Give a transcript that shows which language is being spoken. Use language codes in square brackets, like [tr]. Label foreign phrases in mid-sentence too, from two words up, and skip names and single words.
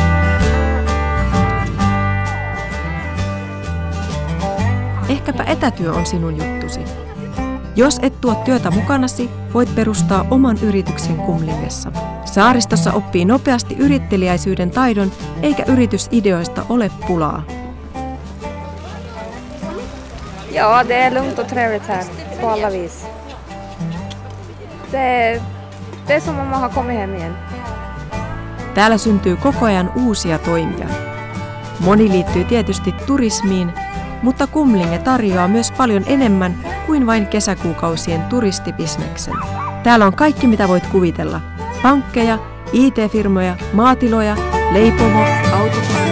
[fi] Ehkäpä etätyö on sinun juttusi. Jos et tuo työtä mukanasi, voit perustaa oman yrityksen Kumlingessa. Saaristossa oppii nopeasti yritteliäisyyden taidon, eikä yritysideoista ole pulaa. [sv] Ja, det är lugnt och trevligt här på alla vis. Det är som om man har kommit hem igen. [fi] Täällä syntyy koko ajan uusia toimia. Moni liittyy tietysti turismiin, mutta Kumlinge tarjoaa myös paljon enemmän kuin vain kesäkuukausien turistibisneksen. Täällä on kaikki mitä voit kuvitella. Pankkeja, IT-firmoja, maatiloja, leipomo, autokoneja.